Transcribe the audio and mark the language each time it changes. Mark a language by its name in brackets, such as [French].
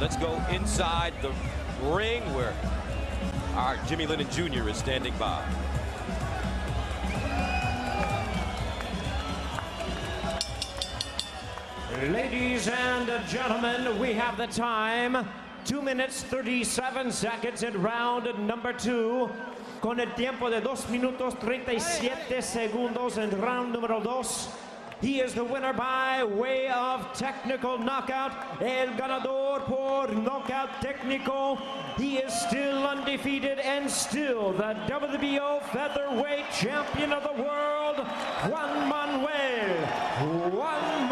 [English] Let's go inside the ring where our Jimmy Lennon Jr. is standing by. Ladies and gentlemen, we have the time. 2 minutes 37 seconds in round number 2. [Spanish] Con el tiempo de 2 minutos 37 segundos en round número 2. [English] He is the winner by way of technical knockout. [Spanish] El ganador por knockout técnico. [English] He is still undefeated and still the WBO Featherweight Champion of the world, Juan Manuel Lopez.